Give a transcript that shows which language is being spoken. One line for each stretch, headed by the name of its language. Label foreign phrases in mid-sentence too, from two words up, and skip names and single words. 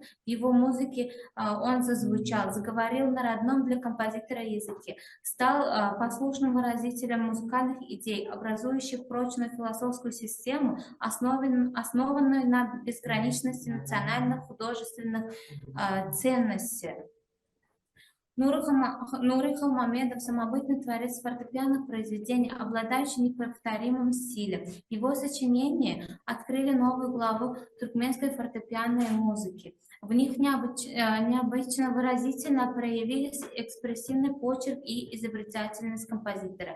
Russian: В его музыке он зазвучал, заговорил на родном для композитора языке, стал послушным выразителем музыкальных идей, образующих прочную философскую систему, основанную на безграничности национальных художественных ценности. Нуры Холмамедов – самобытный творец фортепианных произведений, обладающий неповторимым стилем. Его сочинения открыли новую главу туркменской фортепианной музыки. В них необычно выразительно проявились экспрессивный почерк и изобретательность композитора.